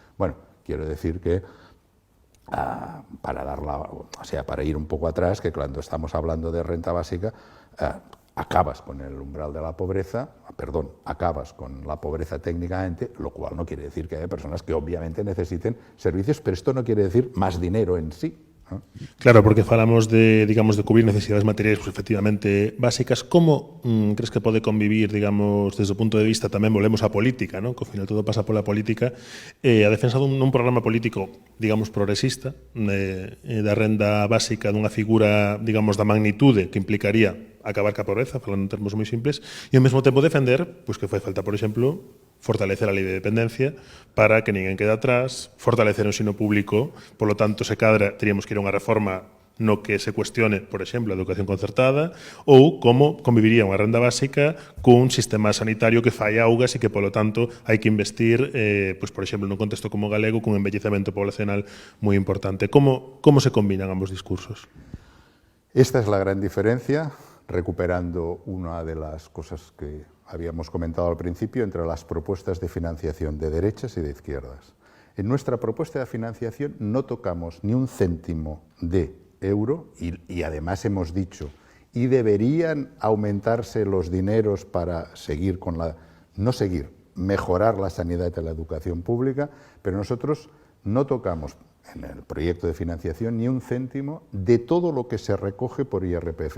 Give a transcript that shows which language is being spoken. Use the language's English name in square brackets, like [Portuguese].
[Spanish] Bueno, quiero decir que para ir un poco atrás, que cuando estamos hablando de renta básica, acabas con el umbral de la pobreza, acabas con la pobreza técnicamente, lo cual no quiere decir que haya personas que obviamente necesiten servicios, pero esto no quiere decir más dinero en sí, ¿no? [Galician] Claro, porque falamos de, digamos, de cubrir necesidades materiais pues, efectivamente básicas. Como crees que pode convivir, digamos, desde o punto de vista, tamén volvemos á política, ¿no? Que ao final todo pasa pola política, a defensa dun programa político, digamos, progresista, da renda básica dunha figura, digamos, da magnitude que implicaría acabar ca pobreza, falando en termos moi simples, e ao mesmo tempo defender pues, que fai falta, por exemplo, fortalecer a lei de dependencia para que ninguén quede atrás, fortalecer o ensino público, polo tanto, se cadra, teríamos que ir a unha reforma no que se cuestione, por exemplo, a educación concertada, ou como conviviría unha renda básica cun sistema sanitario que fai augas e que, polo tanto, hai que investir, pues, por exemplo, nun contexto como galego, cun envellecemento poblacional moi importante. Como se combinan ambos discursos? [Spanish] Esta es la gran diferencia, recuperando una de las cosas que habíamos comentado al principio entre las propuestas de financiación de derechas y de izquierdas. En nuestra propuesta de financiación no tocamos ni un céntimo de euro y además hemos dicho, y deberían aumentarse los dineros para seguir con mejorar la sanidad y la educación pública, pero nosotros no tocamos en el proyecto de financiación ni un céntimo de todo lo que se recoge por IRPF.